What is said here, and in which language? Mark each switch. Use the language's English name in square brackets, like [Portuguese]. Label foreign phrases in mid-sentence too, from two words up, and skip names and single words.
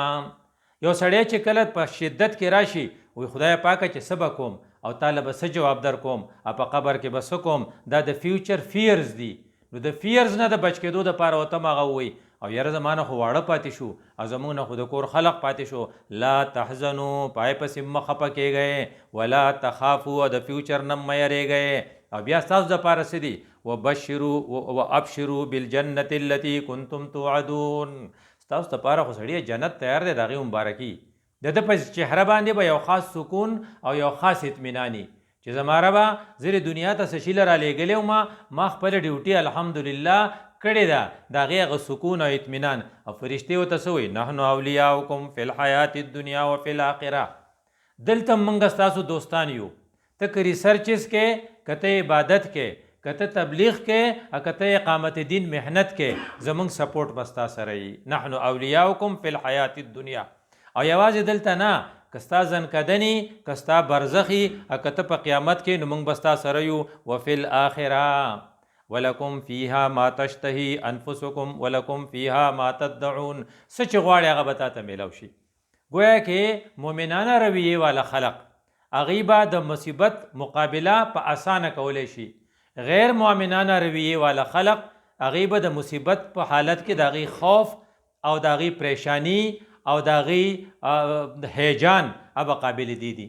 [Pashto] یو سړی چې کله په شدت کې راشي وی خدای پاکه چې څه به کوم او تاله به څه جواب در کوم او په قبر کې به څه کوم، دا د [English] future fears [Pashto] دي. نو د فیرز نه د بچ کېدو دپاره ورته هم هغه ووایي او یاره زما نه خو واړه پاتې شو او زموږ نه خو د کور خلق پاتې شو. [Arabic] لا تحزنو، [Pashto] پای پسې مه خفه کېږئ، [Arabic] ولا تخافو، [Pashto] او د فیوچر نه مه یریږئ. او بیا ستاسو دپاره څه دي؟ [Arabic] وابشروا بالجنة التي كنتم توعدون، [Pashto] ستاسو دپاره خو سړیه جنت تیار دی، د هغې مبارکي. د ده په چهره باندې به یو خاص سکون او یو خاص اطمیناني چې زما ربه زه دنیا ته څه شیله رالیږلی وم، ما خپله ډیوټي الحمدلله کړې ده، د هغې هغه سکون او اطمینان. او فرشتې ورته څه وایي؟ [Arabic] نحن اولیاؤکم فی الحیات الدنیا وفی الاخره. [Pashto] دلته موږ ستاسو دوستان یو، ته که ریسرچز کې، که ته عبادت کې، که ته تبلیغ کې، او که ته اقامت دین محنت کې، زموږ سپورټ به ستا سره وي. [Arabic] نحن اولیاؤکم فی الحیات الدنیا. [Pashto] او یوازې دلته نه، که ستا زنکدني، که ستا برزخي، او که ته په قیامت کې، نو موږ به ستا سره یو. [Arabic] وفي الآخره ولکم فیها ما تشتهي انفسکم ولکم فیها ما تدعون. [Pashto] څه چې غواړې هغه به تا ته میلاو شي. گویا کې مؤمنانه رویې والا خلق هغوی به د مصیبت مقابله په اسانه کولی شي. غیر مؤمنانه رویې والا خلق هغوی به د مصیبت په حالت کې د هغوی خوف او د هغوی پریشانی او د هغوی هیجان هغه قابل دي.